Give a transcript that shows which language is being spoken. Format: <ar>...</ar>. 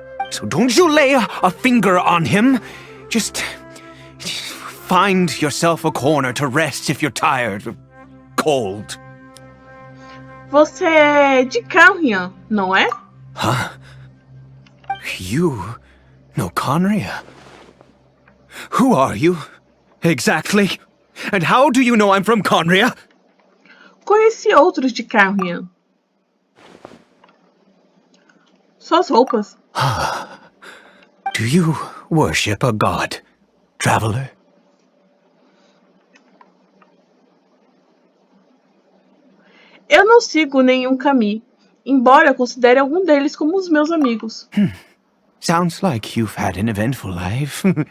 <en>So don't you lay a finger on him. Just find yourself a corner to rest if you're tired or cold.</en> <pt>Você é de Carrion, não é?</pt> <en>Huh? You know Conria? Who are you, exactly? And how do you know I'm from Conria?</en> <pt>Conheci outros de Carrion. Suas roupas.</pt> <en>Do you worship a god, traveler?</en> <pt>Eu não sigo nenhum caminho, embora considere algum deles como os meus amigos.</pt> <en>Sounds like you've had an eventful life.</en>